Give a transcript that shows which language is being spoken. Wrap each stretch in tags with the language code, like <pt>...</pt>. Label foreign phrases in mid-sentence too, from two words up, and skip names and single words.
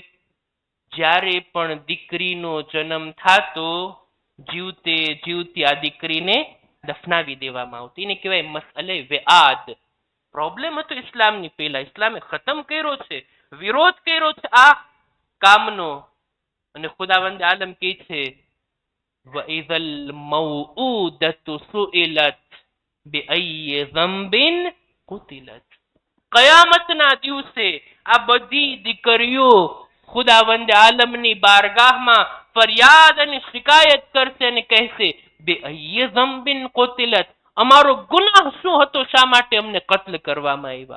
<gu>જ્યારે પણ દીકરીનો જન્મ થાતો, જીવતે જીવતી આ દીકરીને દફનાવી દેવામાં આવતી. એને કહેવાય</gu> <ur>مسئلۂ وأد.</ur> <gu>પ્રોબ્લેમ હતો ઇસ્લામની પહેલા. ઇસ્લામે ખતમ કર્યો છે, વિરોધ કર્યો છે આ કામનો. અને ખુદાવંદ આલમ કહે છે</gu> <ar>وَإِذَا الْمَوْءُودَةُ سُئِلَتْ بِأَيِّ ذَنبٍ قُتِلَتْ.</ar> <gu>કયામતના દિવસે આ બધી દીકરીઓ ખુદાવંદ આલમની બારગાહમાં ફરિયાદ અને શિકાયત કરશે અને કહેશે</gu> <ar>بأي ذنب قتلت,</ar> <gu>અમારો ગુનાહ શું હતો, શા માટે અમને કત્લ કરવામાં આવ્યા.</gu>